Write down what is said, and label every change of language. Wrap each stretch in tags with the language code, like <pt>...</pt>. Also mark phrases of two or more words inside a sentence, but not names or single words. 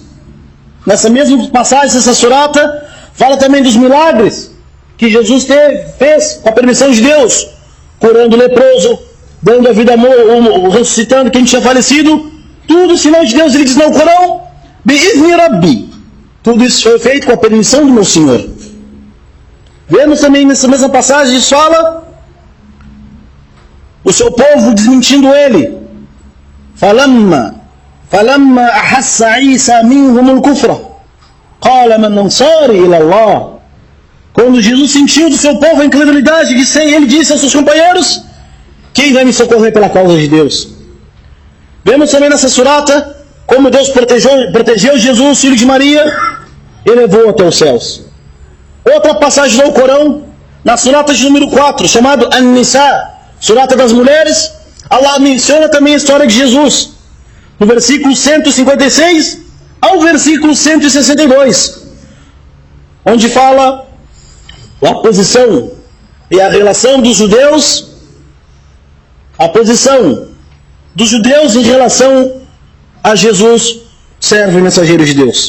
<pt>Nessa mesma passagem, nessa surata, fala também dos milagres que Jesus fez com a permissão de Deus, curando o leproso, dando a vida amor, ressuscitando quem tinha falecido, tudo sinal de Deus. Ele diz no Corão,</pt> <ar>بإذن ربي,</ar> <pt>tudo isso foi feito com a permissão do meu Senhor. Vemos também nessa mesma passagem, fala o seu povo desmentindo ele.</pt> <ar>فَلَمَّا أَحَسَّ عِيسَى مِنْهُمُ الْكُفْرَ قَالَ مَنْ أَنصَارِي إِلَى اللَّهِ.</ar> <pt>Quando Jesus sentiu do seu povo a incredulidade, ele disse aos seus companheiros: quem vai me socorrer pela causa de Deus? Vemos também nessa surata como Deus protegeu Jesus, filho de Maria, e levou até os céus. Outra passagem do Corão, na surata de número 4, chamado An-Nisa, surata das mulheres, Allah menciona também a história de Jesus, no versículo 156 ao versículo 162, onde fala a posição e a relação dos judeus, a posição dos judeus em relação a Jesus, servo e mensageiro de Deus.</pt>